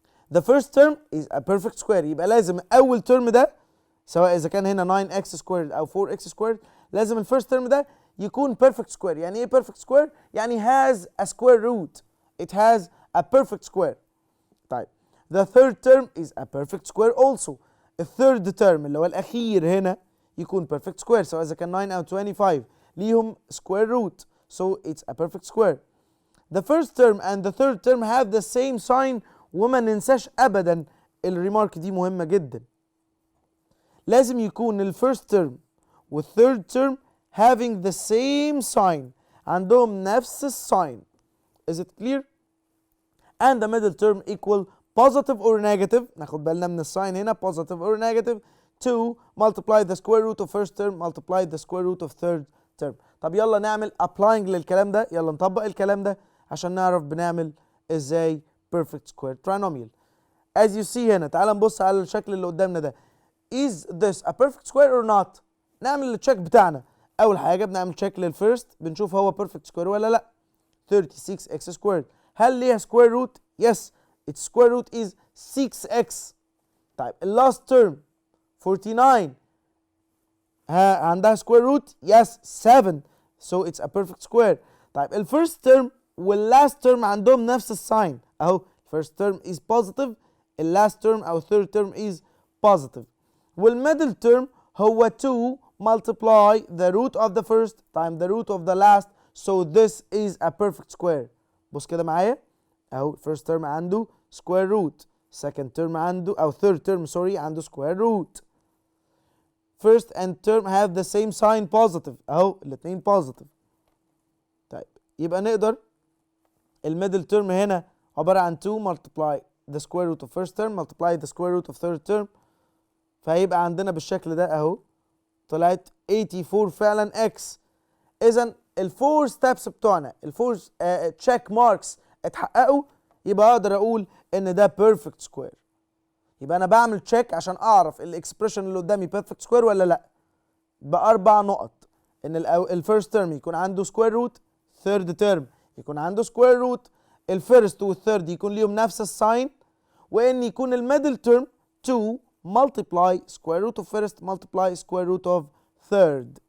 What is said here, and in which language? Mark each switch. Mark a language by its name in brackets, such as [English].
[English] The first term is a perfect square. [Arabic] يبقى لازم أول term ده سواء إذا كان هنا 9x squared أو 4x squared لازم ال first term ده يكون perfect square. يعني ايه perfect square؟ يعني [English] has a square root. It has a perfect square. طيب the third term is a perfect square also. [Arabic] الثيرد term اللي هو الأخير هنا يكون perfect square سواء إذا كان 9 أو 25 ليهم square root. [English] So it's a perfect square. The first term and the third term have the same sign [Arabic] وما ننساش أبدا الريمارك دي مهمة جدا. [English] لازم يكون ال first term وال third term having the same sign [Arabic] عندهم نفس الساين. [English] Is it clear? And the middle term equal positive or negative. [Arabic] ناخد بالنا من الساين هنا [English] positive or negative to multiply the square root of first term multiply the square root of third term. [Arabic] طب يلا نعمل applying للكلام ده. يلا نطبق الكلام ده عشان نعرف بنعمل ازاي perfect square trinomial. [English] As you see [Arabic] هنا تعال نبص على الشكل اللي قدامنا ده. [English] Is this a perfect square or not؟ [Arabic] نعمل التشيك بتاعنا. أول حاجة بنعمل تشيك للفيرست بنشوف هو perfect square ولا لأ. [English] 36x squared هل ليها square root؟ Yes, its square root is 6x. طيب ال last term 49 عندها square root؟ Yes, 7. So it's a perfect square. [Arabic] طيب ال first term وال last term عندهم نفس الساين أهو. [English] first term is positive ال last term أو third term is positive. والmiddle term هو 2 multiply the root of the first times the root of the last so this is a perfect square. [Arabic] بص كده معايا اهو [English] first term عنده square root second term عنده أو third term sorry عنده square root. first and term have the same sign positive اهو الاتنين positive. [Arabic] طيب يبقى نقدر الميدل term هنا عبارة عن [English] 2 multiply the square root of first term multiply the square root of third term [Arabic] فهيبقى عندنا بالشكل ده اهو طلعت 84 فعلا x. اذا الفور ستابس بتوعنا الفور تشيك ماركس اتحققوا يبقى اقدر اقول ان ده بيرفكت سكوير. يبقى انا بعمل تشيك عشان اعرف الاكسبريشن اللي قدامي بيرفكت سكوير ولا لا باربع نقط. ان الفيرست تيرم يكون عنده سكوير روت ثيرد تيرم يكون عنده سكوير روت الفيرست والثيرد يكون ليهم نفس الساين وان يكون الميدل تيرم [English] 2 multiply square root of first multiply square root of third.